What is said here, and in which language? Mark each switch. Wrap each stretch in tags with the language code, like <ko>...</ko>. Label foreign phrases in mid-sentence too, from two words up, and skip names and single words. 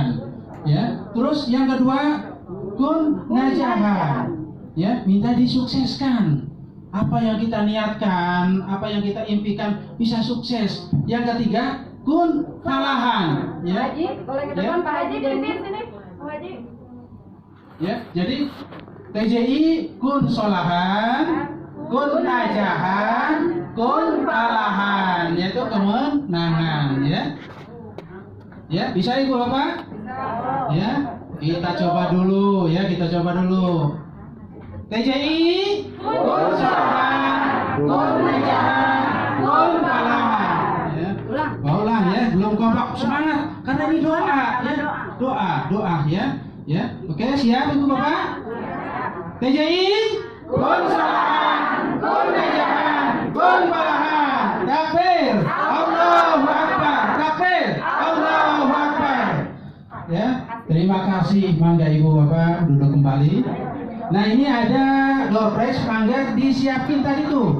<id>Ya, terus yang kedua</id> <ar>كن نجاحاً.</ar> <id>Ya, minta disukseskan. Apa yang kita niatkan, apa yang kita impikan bisa sukses. Yang ketiga</id> <ar>كن فلاحاً.</ar> <id>Ya, Haji, boleh ke depan Pak Haji sini. Pak Haji. Ya, jadi</id> <ar>TJI كن صلاحاً، كن نجاحاً، كن فلاحاً,</ar> <id>yaitu kemenangan ya. Ya, bisa Ibu Bapak? Ya, kita coba dulu ya, kita coba dulu.</id> <ar>TJI كن صلاحاً، كن نجاحاً، كن فلاحاً.</ar> <id>Ya. Ulang ya, belum kompak, semangat karena ini doa ya. Doa ya. Ya, oke siap Ibu Bapak?</id> <ar>TJI كن صلاحاً، كن نجاحاً، كن فلاحاً. تكبير، الله أكبر. تكبير، الله أكبر.</ar> <id>Ya, terima kasih. Mangga Ibu Bapak duduk kembali. Nah ini ada door prize, mangga disiapin tadi tuh.</id>